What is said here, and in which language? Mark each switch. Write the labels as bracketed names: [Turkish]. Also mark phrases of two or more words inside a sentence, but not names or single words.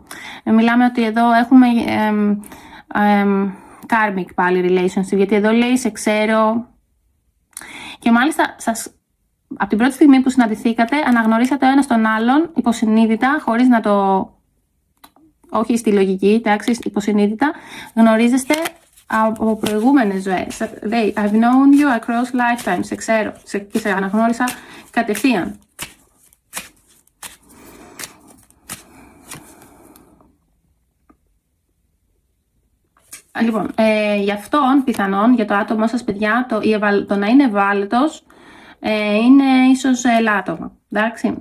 [Greek] Μιλάμε ότι εδώ έχουμε karmic πάλι relationship, γιατί εδώ λέει σε ξέρω και μάλιστα από την πρώτη στιγμή που συναντηθήκατε αναγνωρίσατε ο ένας τον άλλον υποσυνείδητα, χωρίς να το, όχι στη λογική, εντάξει, υποσυνείδητα, γνωρίζεστε από προηγούμενες ζωές. Λέει, [English] I've known you across lifetimes, [Greek] σε ξέρω και σε αναγνώρισα κατευθείαν. Λοιπόν, για αυτόν πιθανόν, για το άτομό σας παιδιά, το να είναι ευάλωτος είναι ίσως ελάττωμα, εντάξει.